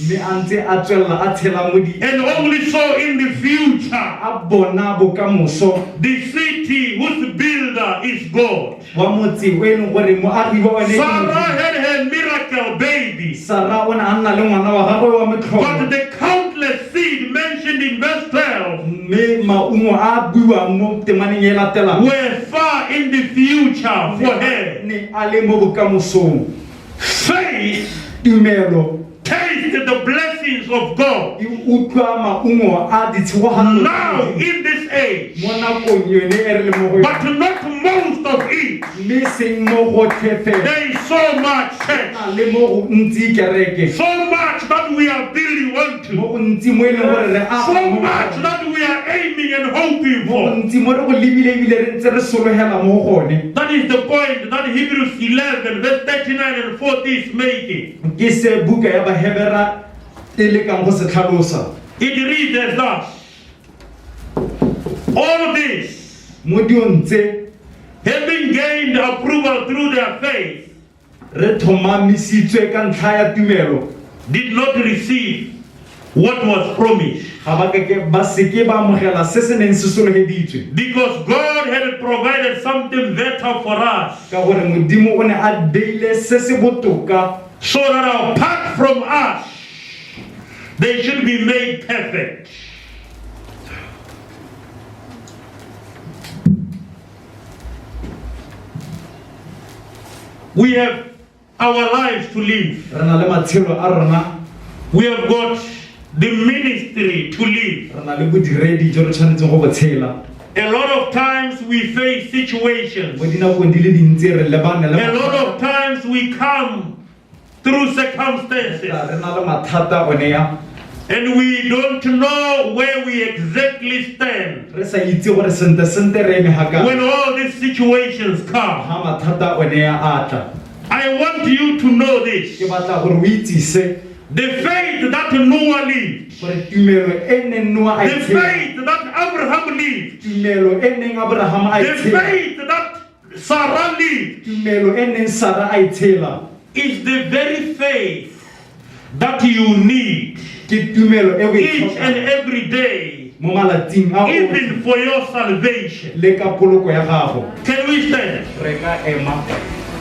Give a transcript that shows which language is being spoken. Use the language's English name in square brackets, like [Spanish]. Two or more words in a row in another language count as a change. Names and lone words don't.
[Tswana] mme a ntse a tswelela a tshela mo di [English] and only saw in the future [Tswana] a bona bokamoso [English] the city whose builder is God. [Tswana] wa motse o e leng gore moagi wa one ke Sarah Modimo. [English] had her miracle baby, [Tswana] Sara o ne a nna le ngwana wa gagwe wa [English] but [Tswana] motlhogo [English] the countless seed mentioned in verse 12 [Tswana] mme maungo a buiwang mo temaneng e latelang [English] were far in the future for her. [Tswana] ne a le mo bokamosong. [English] Faith [Tswana] Tumelo [English] tasted the blessings of God [Tswana] e utlwa maungo a ditshegogatso [English] now in this age, [Tswana] mo nakong yone e re le mo go [English] but not most of it. [Tswana] mme seng mo gotlhe fela [English] There is so much church, [Tswana] na le mo go ntsi kereke [English] so much that we are building [Tswana] mo [English] onto, [Tswana] go ntsi mo e leng gore re aga [English] so [Tswana] mo go [English] much [Tswana] gone. [English] that we are aiming and hoping [Tswana] mo go [English] for. [Tswana] ntsi mo re go lebile ebile re ntse re sologela mo go gone. [English] That is the point that Hebrews 11 verse 39 and 40 is making. [Tswana] Ke se buka ya bahebera e lekang go se tlhalosa. [English] It reads as thus: all this, [Tswana] Mo diontse [English] having gained approval through their faith, [Tswana] re thomamisitswe ka ntlha ya tumelo [English] did not receive what was promised, [Tswana] ga ba seke ba amogela se se neng se sologeditswe [English] because God had provided something better for us, [Tswana] ka gore modimo o ne a beile se se botoka [English] so that apart from us, they should be made perfect. We have our lives to live. [Tswana] re na le matshelo a rona [English] We have got the ministry to live. [Tswana] re na le bodiredi jo re tshwanetseng go botshela. [English] A lot of times we face situations. [Tswana] Mo dinakong di le dintsi re lebane le [English] A lot of times we come through circumstances [Tswana] re na le mathata one ya [English] and we don't know where we exactly stand [Tswana] re sa itse gore sente re eme ga [English] when [Tswana] kae [English] all these situations come. [Tswana] ha mathata one ya a tla. [English] I want you to know [Tswana] Ke [English] this. [Tswana] batla gore o itse se [English] The faith that Noah lived, [Tswana] gore tumelo e neng Noa a [English] the [Tswana] e tshela, [English] faith that Abraham lived, [Tswana] tumelo e neng Abraham a e [English] the [Tswana] tshela, [English] faith that Sarah lived [Tswana] tumelo e neng Sara a e tshela, [English] is the very faith that you need [Tswana] ke tumelo e o e [English] each and [Tswana] tlhokang [English] every day, [Tswana] mo malatsing a [English] even for your salvation. [Tswana] le ka poloko ya gago. [English] Can we stand? [Tswana] Re ka ema